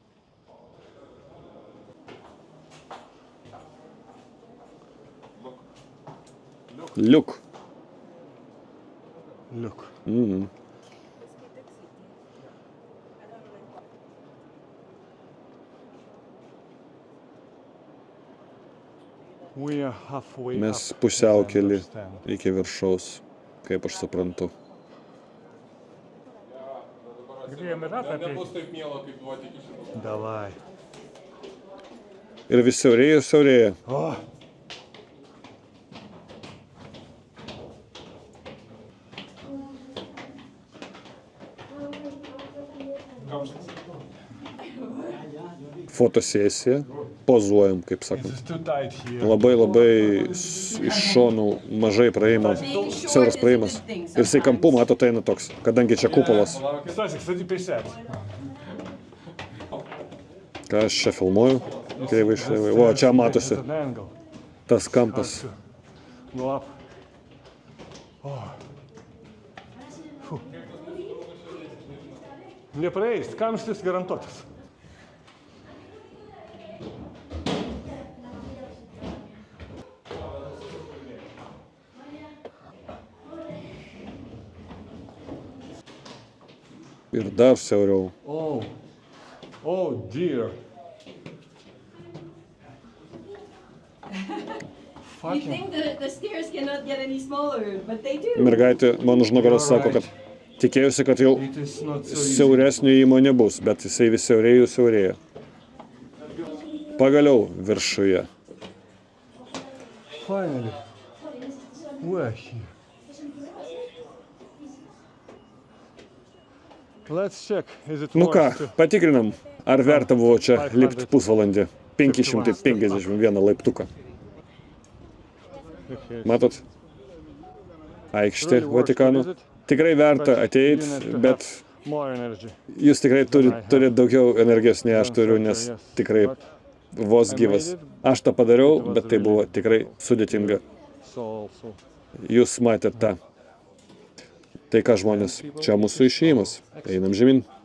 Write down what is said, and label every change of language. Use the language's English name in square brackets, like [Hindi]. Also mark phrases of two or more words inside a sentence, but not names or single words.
[English] Liuk. Look. We are halfway [Lithuanian] Mes [English] up, [Lithuanian] pusiaukelį [English] as I understand. [Lithuanian] iki viršaus, kaip aš suprantu. Nebus taip miela, kaip buvo tik iš. [Russian] Давай. [Lithuanian] Ir vis siaurėja. Oh. Fotosesija, pozuojam, kaip sakom. [English] It's too tight here. [Lithuanian] Labai iš šonų mažai praeina, siauras praeimas. Ir jisai kampu, matot, eina toks, kadangi čia kupolas. [Russian] Кстати, 50. [Lithuanian] Ką aš čia filmuoju? Kreivai. O, čia matosi [English] It's an angle. [Lithuanian] tas kampas. [English] Go up. Oh. Фу. [Lithuanian] Nepraeis, kamštis garantuotas. Ir dar siauriau. [English] Oh dear. You think that the stairs cannot get any smaller, but they do. [Lithuanian] Mergaitė man už nugaros sako, kad tikėjusi, kad jau [English] It is not so easy. [Lithuanian] siauresnio įmo nebus, bet jisai vis siaurėja. Pagaliau viršuje. [English] Finally. We're here. Let's check. Is it [Lithuanian] Nu ką, [English] worth to- [Lithuanian] patikrinam, ar verta buvo čia lipti pusvalandį. 551 laiptuką. Matot? Aikštė Vatikano. Tikrai verta ateit, bet [English] More energy. [Lithuanian] jūs tikrai turite daugiau energijos nei aš turiu, nes tikrai vos gyvas. Aš tą padariau, bet tai buvo tikrai sudėtinga. [English] So also. [Lithuanian] Jūs matėte tą. Tai ką žmonės, čia mūsų išėjimas. Einam žemyn.